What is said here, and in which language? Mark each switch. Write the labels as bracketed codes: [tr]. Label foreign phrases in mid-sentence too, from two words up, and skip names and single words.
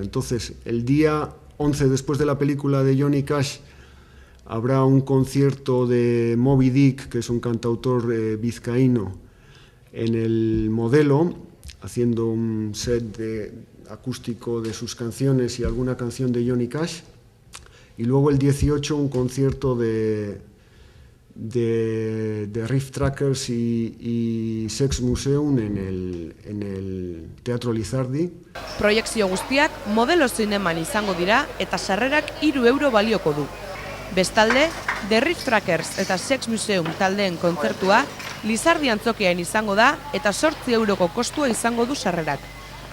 [es] Entonces el día 11 después de la película de Johnny Cash habrá un concierto de Moby Dick, que es un cantautor vizcaíno, en el modelo, haciendo un set acústico de sus canciones y alguna canción de Johnny Cash. Y luego el 18 un concierto de Riff Trackers y Sex Museum en el Teatro Lizardi. [eu] Proiekzio guztiak modelo zineman izango dira eta sarrerak 3 euro balioko du. Bestalde, The Riff Trackers eta Sex Museum taldeen kontzertua Lizardi antzokian izango da eta 8 euroko kostua izango du sarrerak.